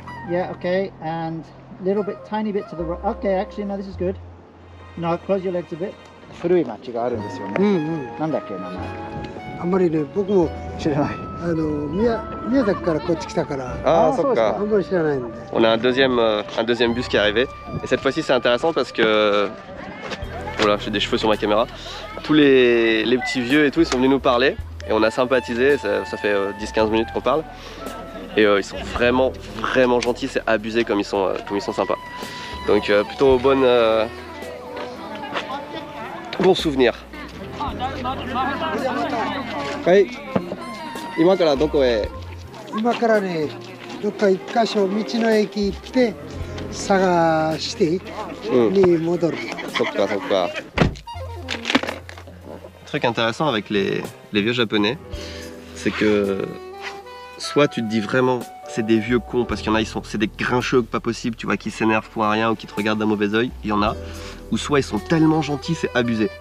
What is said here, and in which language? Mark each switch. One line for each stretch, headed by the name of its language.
English: Yeah, okay, and little bit, tiny bit to the right. Okay, actually, no, this is good. No, close your legs a bit.
Japanese: 古い町があるんですよね。なんだっけ名前。あんまりね、僕も知らない。宮崎からこっち来たから。 Ah, Sokka. あんまり知らないんで。
French: On a un deuxième bus qui est arrivé. Et cette fois-ci, c'est intéressant parce que voilà, j'ai des cheveux sur ma caméra. Tous les petits vieux et tout, ils sont venus nous parler et on a sympathisé. Ça fait 10-15 minutes qu'on parle. Et ils sont vraiment gentils, c'est abusé comme ils sont sympas. Donc plutôt bon souvenir.
Japanese: Hey, 今からどこへ？今からね、どっか一箇所道の駅行って探してに戻る。 Sokka.
French: Un truc intéressant avec les vieux japonais, c'est que soit tu te dis vraiment c'est des vieux cons parce qu'il y en a c'est des grincheux pas possible, tu vois, qui s'énervent pour rien ou qui te regardent d'un mauvais oeil, il y en a, ou soit ils sont tellement gentils c'est abusé.